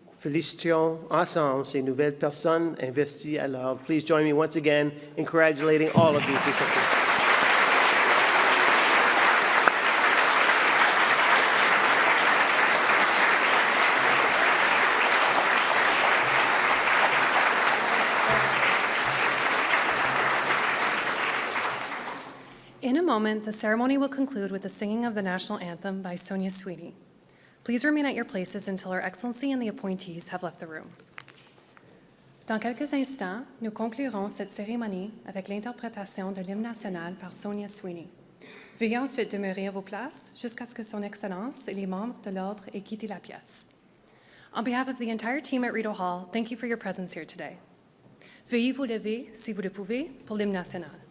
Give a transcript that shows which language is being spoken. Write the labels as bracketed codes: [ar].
[fr] Félicitons ensemble ces nouvelles personnes investies à l'ordre. [en] Please join me once again in congratulating all of these recipients. In a moment, the ceremony will conclude with the singing of the national anthem by Sonia Sweeney. Please remain at your places until Her Excellency and the appointees have left the room. [fr] Dans quelques instants, nous conclurons cette cérémonie avec l'interprétation de l'hymne national par Sonia Sweeney. Veuillez ensuite demeurer à vos places jusqu'à ce que Son Excellence et les membres de l'ordre aient quitté la pièce. [en] On behalf of the entire team at Rideau Hall, thank you for your presence here today. [fr] Veuillez vous lever, si vous le pouvez, pour l'hymne national.